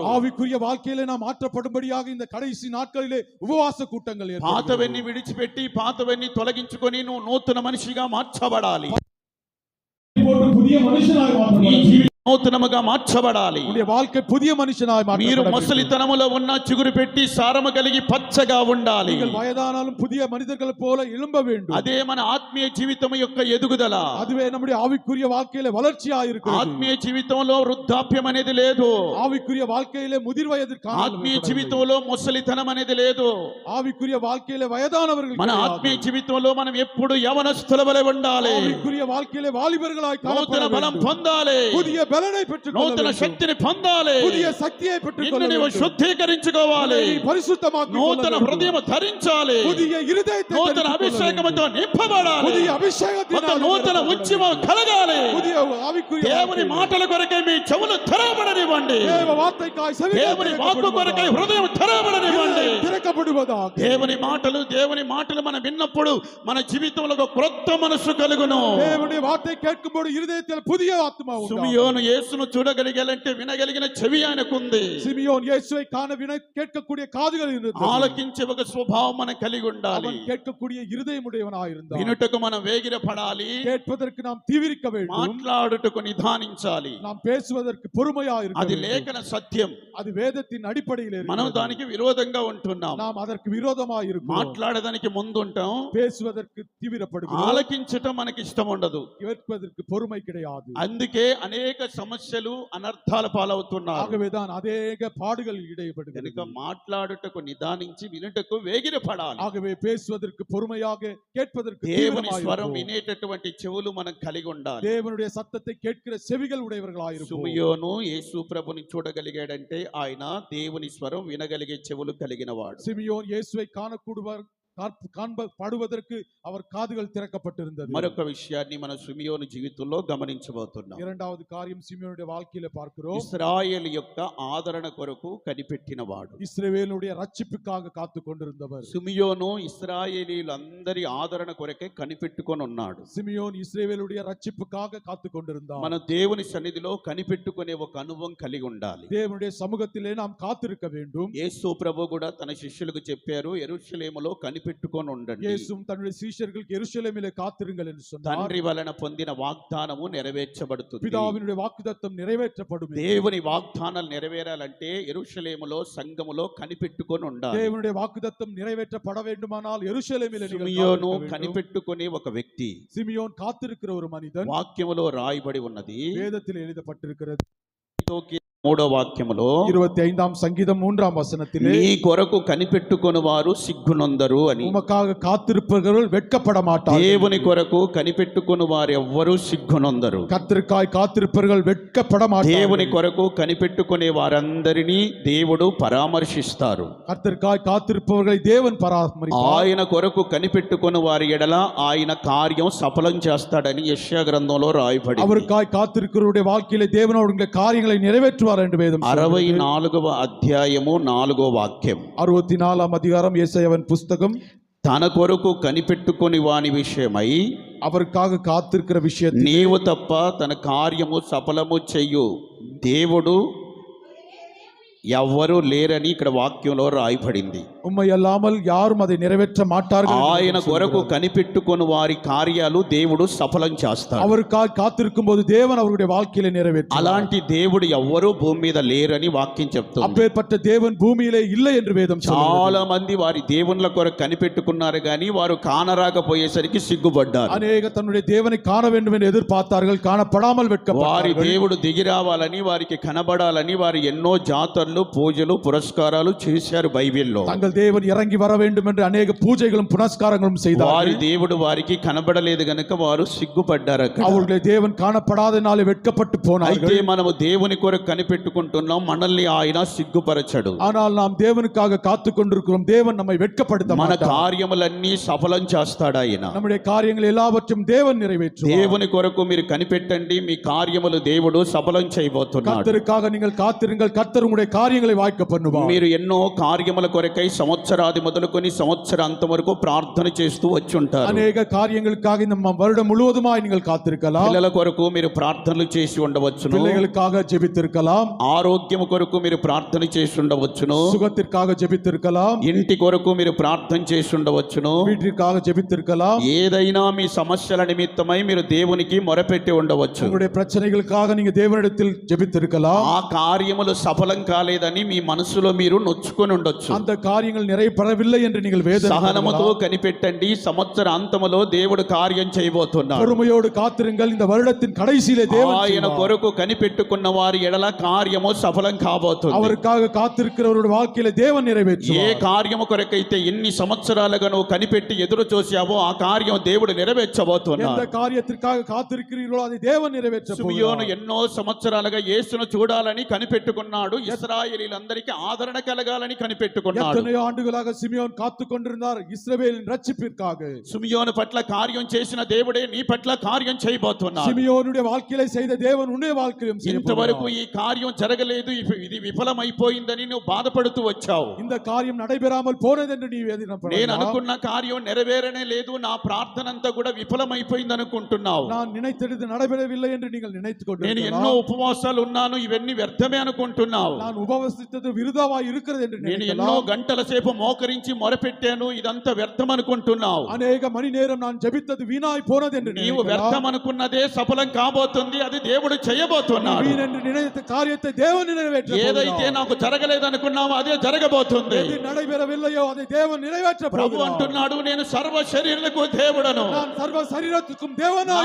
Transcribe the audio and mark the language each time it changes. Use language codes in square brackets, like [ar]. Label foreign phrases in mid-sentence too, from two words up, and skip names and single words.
[ta] ஆவிக்குரிய வாழ்க்கையிலே நாம் மாற்றப்படும்படியாக இந்த கடைசி நாட்களிலே உபவாச கூட்டங்கள் ஏற்படுகிறது. [te] పాతవన్నీ విడిచిపెట్టి పాతవన్నీ తొలగించుకొని నువ్వు నూతన మనిషిగా మార్చబడాలి. [ta] புதிய மனுஷனாய் [te] నీ [ta] மாற்றப்பட [te] జీవితం నూతనముగా మార్చబడాలి. [ta] உன்னுடைய வாழ்க்கை புதிய மனுஷனாய் [te] మీరు [ta] மாற்றப்பட [te] ముసలితనములో ఉన్న చిగురు పెట్టి సారము కలిగి పచ్చగా ఉండాలి. [ta] நீங்கள் வயதானாலும் புதிய மனிதர்கள் போல எழும்ப வேண்டும். [te] అదే మన ఆత్మీయ జీవితం యొక్క ఎదుగుదల. [ta] அதுவே நம்முடைய ஆவிக்குரிய வாழ்க்கையிலே வளர்ச்சியாய் இருக்கிறது. [te] ఆత్మీయ జీవితంలో వృద్ధాప్యం అనేది లేదు. [ta] ஆவிக்குரிய வாழ்க்கையிலே முதிர் வயது [te] ఆత్మీయ జీవితంలో ముసలితనం అనేది లేదు. [ta] ஆவிக்குரிய வாழ்க்கையிலே வயதானவர்கள் [te] మన ఆత్మీయ జీవితంలో మనం ఎప్పుడు యవనస్తుల వలె ఉండాలి. [ta] ஆவிக்குரிய வாழ்க்கையிலே வாலிபர்களாய் [te] నూతన [ta] காணப்பட [te] బలం [ta] வேண்டும். [te] పొందాలి. [ta] புதிய பலனை பெற்றுக்கொள்ள [te] నూతన [ta] வேண்டும். [te] శక్తిని పొందాలి. [ta] புதிய சக்தியை [te] నిన్ను [ta] பெற்றுக்கொள்ள [te] నీవు [ta] வேண்டும். [te] శుద్ధీకరించుకోవాలి. [ta] உன்னை பரிசுத்தமாக்கிக் கொள்ள [te] నూతన [ta] வேண்டும். [te] హృదయం ధరించాలి. [ta] புதிய இருதயத்தை [te] నూతన [ta] தரித்துக் கொள்ள [te] అభిషేకముతో [ta] வேண்டும். [te] నింపబడాలి. [ta] புதிய [te] ఒక [ta] அபிஷேகத்தினால் [te] నూతన ఉద్యమం కలగాలి. [ta] புதிய ஆவிக்குரிய [te] దేవుని [ta] வாழ்க்கை. [te] మాటల కొరకై మీ చెవులు తెరవబడనివ్వండి. [ta] தேவ வார்த்தைக்காய் செவிகள் [te] దేవుని వాక్కు కొరకై [ta] திறக்கப்படுவதாக. [te] హృదయం తెరవబడనివ్వండి. [ta] இருதயம் திறக்கப்படுவதாக. [te] దేవుని మాటలు మనం విన్నప్పుడు మన జీవితంలో ఒక క్రొత్త మనసు కలుగును. [ta] தேவனுடைய வார்த்தை கேட்கும்போது இருதயத்தில் புதிய ஆத்மா உண்டாகும். [te] సిమియోను యేసును చూడగలిగాలంటే వినగలిగిన చెవి ఆయనకుంది. [ta] சிமியோன் இயேசுவை காண கேட்கக்கூடிய காதுகள் இருந்தது. [te] ఆలకించే ఒక స్వభావం మనం కలిగి ఉండాలి. [ta] அவன் கேட்கக்கூடிய இருதயமுடையவனாய் இருந்தான். [te] వినుటకు మనం వేగిరపడాలి. [ta] கேட்பதற்கு நாம் தீவிரிக்க வேண்டும். [te] మాట్లాడుటకు నిదానించాలి. [ta] நாம் பேசுவதற்கு பொறுமையாக இருக்க [te] అది [ta] வேண்டும். [te] లేఖన సత్యం. [ta] அது வேதத்தின் அடிப்படையில் [te] మనం [ta] இருக்கிறது. [te] దానికి విరోధంగా ఉంటున్నాం. [ta] நாம் அதற்கு விரோதமாக இருக்கிறோம். [te] మాట్లాడడానికి ముందుంటాం. [ta] பேசுவதற்கு தீவிரப்படுகிறோம். [te] ఆలకించటం మనకి ఇష్టం ఉండదు. [ta] கேட்பதற்கு பொறுமை கிடையாது. [te] అందుకే అనేక సమస్యలు అనర్థాల పాలవుతున్నారు. [ta] ஆகவேதான் அநேக பாடுகள் இடைப்படுகிறது. [te] కనుక మాట్లాడుటకు నిదానించి వినుటకు వేగిరపడాలి. [ta] ஆகவே பேசுவதற்கு பொறுமையாக கேட்பதற்கு [te] దేవుని [ta] தீவிரமாக [te] స్వరం [ta] இருப்போம். [te] వినేటటువంటి చెవులు మనం కలిగి ఉండాలి. [ta] தேவனுடைய சத்தத்தை கேட்கிற செவிகள் உடையவர்களாக இருப்போம். [te] సిమియోను యేసు ప్రభుని చూడగలిగాడంటే ఆయన దేవుని స్వరం వినగలిగే చెవులు కలిగిన వాడు. [ta] சிமியோன் இயேசுவை காணப்படுவதற்கு அவர் காதுகள் திறக்கப்பட்டிருந்தது. [te] మరొక విషయాన్ని మన సిమియోను జీవితంలో గమనించబోతున్నాం. [ta] இரண்டாவது காரியம் சிமியோனுடைய வாழ்க்கையில பார்க்கிறோம். [te] ఇశ్రాయేలు యొక్క ఆదరణ కొరకు కనిపెట్టిన వాడు. [ta] இஸ்ரவேலுடைய ரட்சிப்புக்காக காத்து கொண்டிருந்தவர். [te] సిమియోను ఇశ్రాయేలీలందరి ఆదరణ కొరకే కనిపెట్టుకొని ఉన్నాడు. [ta] சிமியோன் இஸ்ரவேலுடைய ரட்சிப்புக்காக காத்து கொண்டிருந்தார். [te] మన దేవుని సన్నిధిలో కనిపెట్టుకునే ఒక అనుభవం కలిగి ఉండాలి. [ta] தேவனுடைய சமூகத்திலே நாம் காத்திருக்க வேண்டும். [te] యేసు ప్రభు కూడా తన శిష్యులకు చెప్పారు, యెరూషలేములో కనిపెట్టుకొని ఉండండి. [ta] இயேசுவும் தன்னுடைய சீஷர்களுக்கு எருசலேமிலே காத்திருங்கள் என்று சொன்னார். [te] తండ్రి వలన పొందిన వాగ్దానము నెరవేర్చబడుతుంది. [ta] பிதாவினுடைய வாக்குத்தத்தம் நிறைவேற்றப்படும். [te] దేవుని వాగ్దానాలు నెరవేరాలంటే యెరూషలేములో సంఘములో కనిపెట్టుకొని ఉండాలి. [ta] தேவனுடைய வாக்குத்தத்தம் நிறைவேற்றப்பட வேண்டுமானால் எருசலேமிலே நீங்கள் [te] సిమియోను [ta] காத்திருக்க வேண்டும். [te] కనిపెట్టుకునే ఒక వ్యక్తి. [ta] சிமியோன் காத்திருக்கிற ஒரு மனிதன். [te] వాక్యములో రాయబడి ఉన్నది. [ta] வேதத்தில் எழுதப்பட்டிருக்கிறது. [te] 3వ వాక్యములో [ta] 25ஆம் சங்கீதம் 3ஆம் வசனத்திலே [te] నీ కొరకు కనిపెట్టుకొని వారు సిగ్గునొందరు అని. [ta] உமக்காக காத்திருப்பவர்கள் வெட்கப்பட மாட்டார்கள். [te] దేవుని కొరకు కనిపెట్టుకొని వారు ఎవ్వరూ సిగ్గునొందరు. [ta] கர்த்தருக்காய் காத்திருப்பவர்கள் வெட்கப்பட மாட்டார்கள். [te] దేవుని కొరకు కనిపెట్టుకునే వారందరినీ దేవుడు పరామర్శిస్తారు. [ta] கர்த்தருக்காய் காத்திருப்பவர்களை தேவன் பராமரிப்பார். [te] ఆయన కొరకు కనిపెట్టుకుని వారి ఎడల ఆయన కార్యం సఫలం చేస్తాడని యెషయా గ్రంథంలో రాయబడింది. [ta] அவருக்காய் காத்திருக்கிறவருடைய வாழ்க்கையிலே தேவன் அவருடைய காரியங்களை நிறைவேற்றுவார் என்று வேதம் சொல்கிறது. [te] 64వ అధ్యాయము 4వ వాక్యం. [ta] 64ஆம் அதிகாரம் ஏசாயாவின் புஸ்தகம். [te] తన కొరకు కనిపెట్టుకుని వాని విషయమై [ta] அவருக்காக காத்திருக்கிற விஷயத்தில் [te] నీవు తప్ప తన కార్యము సఫలము చెయ్యు దేవుడు ఎవ్వరూ లేరని ఇక్కడ వాక్యంలో రాయబడింది. [ta] உம்மை அல்லாமல் யாரும் அதை நிறைவேற்ற மாட்டார்கள். [te] ఆయన కొరకు కనిపెట్టుకుని వారి కార్యాలు దేవుడు సఫలం చేస్తాడు. [ta] அவருக்காக காத்திருக்கும் போது தேவன் அவருடைய வாழ்க்கையில நிறைவேற்றுவார். [te] అలాంటి దేవుడు ఎవ్వరూ భూమి మీద లేరని వాక్యం చెప్తుంది. [ta] அப்பேற்பட்ட தேவன் பூமியிலே இல்லை என்று வேதம் சொல்கிறது. [te] చాలా మంది వారి దేవుళ్ళ కొరకు కనిపెట్టుకున్నారు కానీ వారు కానరాకపోయేసరికి సిగ్గుపడ్డారు. [ta] அநேக தன்னுடைய தேவனை காண வேண்டும் என்று எதிர்பார்த்தார்கள், காணப்படாமல் [te] వారి [ta] வெட்கப்பட்டார்கள். [te] దేవుడు దిగి రావాలని వారికి కనబడాలని వారు ఎన్నో జాతరలు ఆరాధనలు పూజలు పురస్కారాలు చేశారు బైబిల్లో. [ta] தங்கள் தேவன் இறங்கி வர வேண்டும் என்று அநேக பூஜைகளும் புனஸ்காரங்களும் செய்தார்கள். [te] వారి దేవుడు వారికి కనబడలేదు గనుక వారు సిగ్గుపడ్డారు అక్కడ. [ta] அவர்களுடைய தேவன் காணப்படாதனாலே வெட்கப்பட்டு போனார்கள். [te] అయితే మనము దేవుని కొరకు కనిపెట్టుకుంటున్నాం, మనల్ని ఆయన సిగ్గుపరచడు. [ta] ஆனால் நாம் தேவனுக்காக காத்து கொண்டிருக்கிறோம். தேவன் நம்மை வெட்கப்படுத்த [te] మన [ta] மாட்டார். [te] కార్యములన్నీ సఫలం చేస్తాడు ఆయన. [ta] நம்முடைய காரியங்கள் எல்லாவற்றையும் தேவன் நிறைவேற்றுவார். [te] దేవుని కొరకు మీరు కనిపెట్టండి, మీ కార్యములు దేవుడు సఫలం చేయబోతున్నాడు. [ta] கர்த்தருக்காக நீங்கள் காத்திருங்கள், கர்த்தர் உங்களுடைய காரியங்களை வாய்க்க பண்ணுவார். [te] మీరు ఎన్నో కార్యముల కొరకై సంవత్సరాది మొదలుకొని సంవత్సరాంతం వరకు ప్రార్థన చేస్తూ వచ్చి ఉంటారు. [ta] அநேக காரியங்களுக்காக இந்த வருடம் முழுவதுமாய் நீங்கள் காத்திருக்கலாம். [te] పిల్లల కొరకు మీరు ప్రార్థనలు చేసి ఉండవచ్చును. [ta] பிள்ளைகளுக்காக ஜெபித்திருக்கலாம். [te] ఆరోగ్యం కొరకు మీరు ప్రార్థన చేసి ఉండవచ్చును. [ta] சுகத்திற்காக ஜெபித்திருக்கலாம். [te] ఇంటి కొరకు మీరు ప్రార్థన చేసి ఉండవచ్చును. [ta] வீட்டிற்காக ஜெபித்திருக்கலாம். [te] ఏదైనా మీ సమస్యల నిమిత్తమై మీరు దేవునికి మొరపెట్టి ఉండవచ్చు. [ta] உங்களுடைய பிரச்சனைகளுக்காக நீங்க தேவனிடத்தில் ஜெபித்திருக்கலாம். [te] ఆ కార్యములు సఫలం కాలేదని మీ మనసులో మీరు నొచ్చుకొని ఉండొచ్చు. [ta] அந்த காரியங்கள் நிறைவேறவில்லை என்று நீங்கள் [te] సహనముతో [ta] வேதனை [te] కనిపెట్టండి, సంవత్సర అంతములో దేవుడు కార్యం చేయబోతున్నాడు. [ta] பொறுமையோடு காத்திருங்கள். இந்த வருடத்தின் கடைசியிலே தேவன் [te] ఆయన [ta] செய்வார். [te] కొరకు కనిపెట్టుకున్న వారి ఎడల కార్యము సఫలం కాబోతుంది. [ta] அவருக்காக காத்திருக்கிறவருடைய வாழ்க்கையில தேவன் [te] ఏ [ta] நிறைவேற்றுவார். [te] కార్యము కొరకైతే ఎన్ని సంవత్సరాలుగా నువ్వు కనిపెట్టి ఎదురు చూసావో ఆ కార్యం దేవుడు [ta] எந்த [te] నెరవేర్చబోతున్నాడు. [ta] காரியத்திற்காக காத்திருக்கிறீர்களோ அதை தேவன் நிறைவேற்ற [te] సిమియోను [ta] போகிறார். [te] ఎన్నో సంవత్సరాలుగా యేసును చూడాలని కనిపెట్టుకున్నాడు. ఇశ్రాయేలీలందరికీ ఆదరణ కలగాలని కనిపెట్టుకున్నాడు. [ta] எத்தனையோ ஆண்டுகளாக சிமியோன் காத்து கொண்டிருந்தார் இஸ்ரவேலின் ரட்சிப்பிற்காக. [te] సిమియోను పట్ల కార్యం చేసిన దేవుడే నీ పట్ల కార్యం చేయబోతున్నాడు. [ta] சிமியோனுடைய வாழ்க்கையில செய்த தேவன் உன்னுடைய வாழ்க்கையிலும் செய்ய [te] ఇంతవరకు [ta] போகிறார். [te] ఈ కార్యం జరగలేదు, ఇది విఫలమైపోయిందని నువ్వు బాధపడుతూ వచ్చావు. [ta] இந்த காரியம் நடைபெறாமல் போனது என்று நீ [te] నేను [ta] வேதனைப்படலாம். [te] అనుకున్న కార్యం నెరవేరనే లేదు, నా ప్రార్థన అంతా కూడా విఫలమైపోయింది అనుకుంటున్నావు. [ta] நான் நினைத்தது நடைபெறவில்லை என்று நீங்கள் நினைத்துக் [te] నేను ఎన్నో [ta] கொண்டிருக்கலாம். [te] ఉపవాసాలు ఉన్నాను, ఇవన్నీ వ్యర్థమే అనుకుంటున్నావు. [ta] நான் உபவசித்தது விருதாவாய் இருக்கிறது என்று [te] నేను ఎన్నో [ta] நினைக்கலாம். [te] గంటల సేపు మోకరించి మొరపెట్టాను, ఇదంతా వ్యర్థం అనుకుంటున్నావు. [ta] அநேக மணி நேரம் நான் ஜெபித்தது வீணாய் போனது என்று [te] నీవు [ta] நினைக்கலாம். [te] వ్యర్థం అనుకున్నదే సఫలం కాబోతుంది, అది దేవుడు చేయబోతున్నాడు. [ta] வீண் என்று நினைத்த காரியத்தை தேவன் நிறைவேற்ற [te] ఏదైతే [ta] போகிறார். [te] నాకు జరగలేదు అనుకున్నావో అదే జరగబోతుంది. [ta] எது நடைபெறவில்லையோ அதை தேவன் நிறைவேற்ற [te] ప్రభు [ta] போகிறார். [te] అంటున్నాడు, నేను సర్వ శరీరులకు దేవుడను, [ta] நான் சர்வ சரீரத்துக்கும் தேவனாய்